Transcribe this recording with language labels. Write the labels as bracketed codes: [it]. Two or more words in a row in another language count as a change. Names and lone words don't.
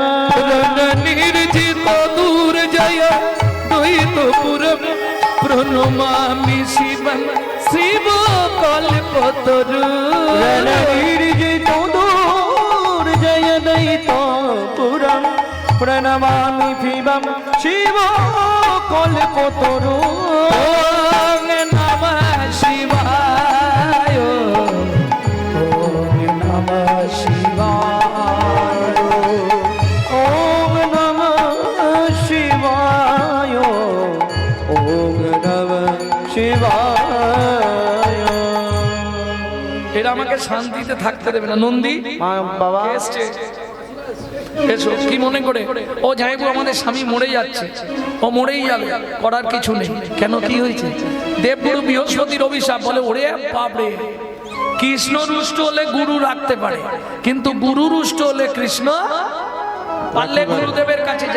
[sa] নির্জিত দূর জয় দ্বৈতপুরম প্রণমামি শিবম শিব কল্পতরু। নির্জিত দূর জয় দৈতপুরম প্রণমামি শিবম শিব কল্পতরু। ওম নমঃ শিবায়, ওম নমঃ শিবায়, ওম নমঃ শিবায়, ওম নমঃ শিবায়। [bn] এরা আমাকে শান্তিতে থাকতে দেবে না। নন্দী বাবা এসছে, এসো। কি মনে করে? ও যাইবো আমাদের স্বামী মরে যাচ্ছে, ও মরেই যাবে, করার কিছু নেই। কেন, কি হয়েছে? দেবগুরু বৃহস্পতির অভিশাপ। বলে ওরে বাপরে, কৃষ্ণ রুষ্ট হলে গুরু রাখতে পারে, কিন্তু গুরু রুষ্ট হলে কৃষ্ণ পারলে গুরুদেবের কাছে যা।